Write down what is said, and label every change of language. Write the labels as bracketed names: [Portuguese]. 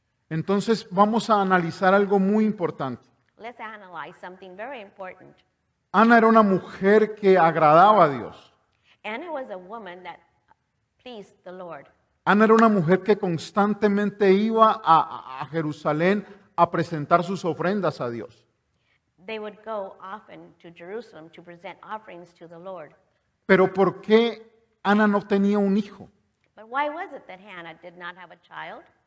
[Spanish] Entonces vamos a analizar algo muy importante. [English] Let's analyze something very important. [Spanish] Ana era una mujer que agradaba a Dios. [English] Anna was a woman that pleased the Lord. [Spanish] Ana era una mujer que constantemente iba a Jerusalén a presentar sus ofrendas a Dios. [English] They would go often to Jerusalem to present offerings to the Lord. [Spanish] Pero ¿por qué Ana no tenía un hijo? [English] But why was it that Hannah did not have a child?